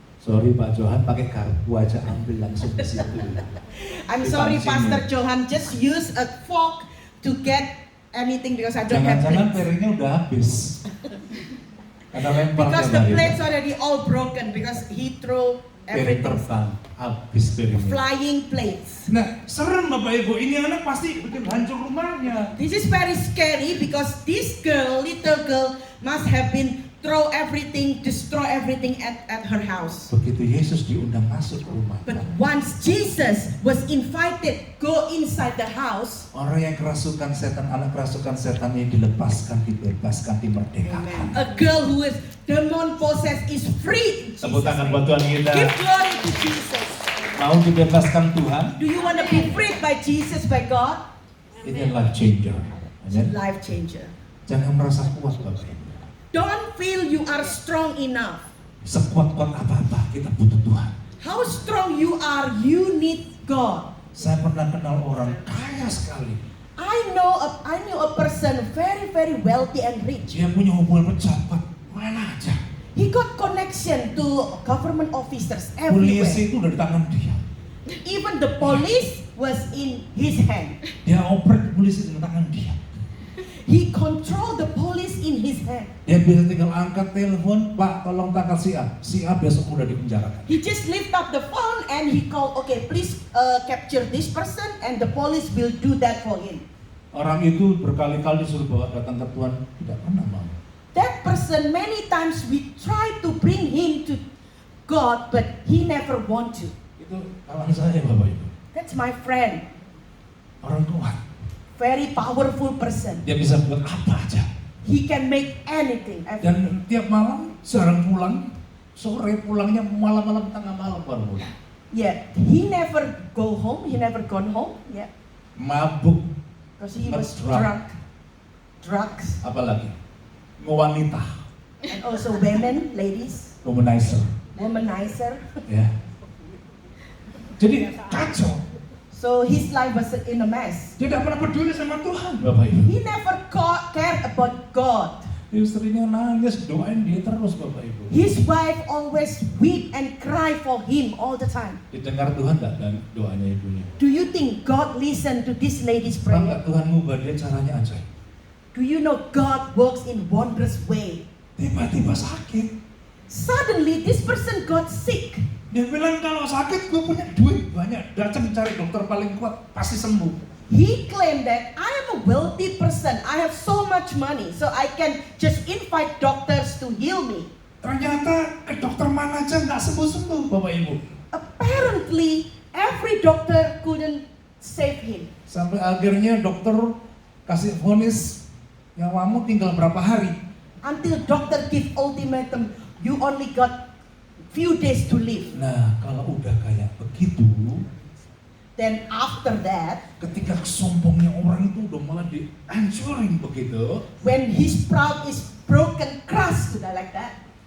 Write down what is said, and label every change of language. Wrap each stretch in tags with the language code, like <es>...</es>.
<id>sorry Pak Johan, pakai garpu aja ambil langsung di situ.</id> <en>I'm sorry</en> <id>Dipancing.</id> <en>Pastor Johan, just use a fork to get anything because I don't have</en> <id>Jangan-jangan</id> <en>plates.</en> <id>piringnya udah habis. Karena lempar</id> <en>Because</en> <id>tiap</id> <en>the</en> <id>hari.</id> <en>plates already all broken because he threw</en> <id>Piring</id> <en>everything.</en> <id>terbang, habis piringnya.</id> <en>Flying plates.</en> <id>Nah, serem Bapak Ibu, ini anak pasti bikin hancur rumahnya.</id> <en>This is very scary because this girl, little girl, must have been throw everything, destroy everything at her house.</en> <id>Begitu Yesus diundang masuk ke rumah,</id> <en>But once Jesus was invited, go inside the house.</en> <id>orang yang kerasukan setan, anak kerasukan setan ini dilepaskan, dibebaskan, dimerdekakan.</id> <en>A girl who is demon possessed is free. in</en> <id>Tepuk tangan</id> <en>name.</en> <id>buat Tuhan kita.</id> <en>Give glory to Jesus.</en> <id>Mau dibebaskan Tuhan,</id> <en>Do you want to be freed by Jesus, by God?</en> <id>ini life changer.</id> <en>It's a</en> <id>Amin.</id> <en>life changer.</en> <id>Jangan merasa kuat Bapak Ibu.</id> <en>Don't feel you are strong enough.</en> <id>Sekuat-kuat apa-apa kita butuh Tuhan.</id> <en>How strong you are, you need God.</en> <id>Saya pernah kenal orang kaya sekali.</id> <en>I knew a person very very wealthy and rich.</en> <id>Dia punya hubungan pejabat mana aja.</id> <en>He got connection to government officers</en> <id>Polisi</id> <en>everywhere.</en> <id>itu udah di tangan dia.</id> <en>Even the police was in his hand.</en> <id>Dia operate polisi di tangan dia.</id> <en>He controlled the police in his hand.</en> <id>Dia bisa tinggal angkat telepon, Pak tolong tangkap si A. Si A besok udah dipenjarakan.</id> <en>He just lift up the phone and he called, okay, please capture this person, and the police will do that for him.</en> <id>Orang itu berkali-kali disuruh bawa datang ke Tuhan, tidak pernah mau.</id> <en>That person, many times we try to bring him to God, but he never want to.</en> <id>Itu kawan saya Bapak Ibu.</id> <en>That's my friend.</en> <id>Orang kuat.</id> <en>Very powerful person.</en> <id>Dia bisa buat apa aja.</id> <en>He can make anything.</en> <id>Dan tiap malam jarang pulang, sore pulangnya malam-malam tengah malam baru pulang.</id> <en>Yeah, he never go home. He never gone home. Yeah,</en> <id>mabuk,</id> <en>because he was Drunk. drunk. Drugs.</en> <id>apalagi wanita,</id> <en>And also women, ladies, womanizer, womanizer.</en> <id>ya. Jadi kacau.</id> <en>So his life was in a mess.</en> <id>Dia tidak pernah peduli sama Tuhan, Bapak Ibu.</id> <en>He never cared about God.</en> <id>Istrinya nangis, doain dia terus, Bapak Ibu.</id> <en>His wife always weep and cry for him all the time.</en> <id>Didengar Tuhan tidak dan doanya ibunya?</id> <en>Do you think God listened to this lady's</en> <id>Pernah nggak</id> <en>prayer?</en> <id>Tuhan ngubah dia caranya ajaib?</id> <en>Do you know God works in wondrous way?</en> <id>Tiba-tiba sakit.</id> <en>Suddenly this person got sick.</en> <id>Dia bilang kalau sakit gue punya duit banyak, datang cari dokter paling kuat pasti sembuh.</id> <en>He claimed that I am a wealthy person. I have so much money, so I can just invite doctors to heal me.</en> <id>Ternyata ke dokter mana aja nggak sembuh-sembuh, Bapak Ibu.</id> <en>Apparently, every doctor couldn't save him.</en> <id>Sampai akhirnya dokter kasih vonis nyawamu tinggal berapa hari.</id> <en>Until doctor give ultimatum, you only got few days to live.</en> <id>Nah, kalau udah kayak begitu,</id> <en>Then after that,</en> <id>ketika sombongnya orang itu udah malah dihancurin begitu,</id> <en>when his pride is broken, crushed like that,</en>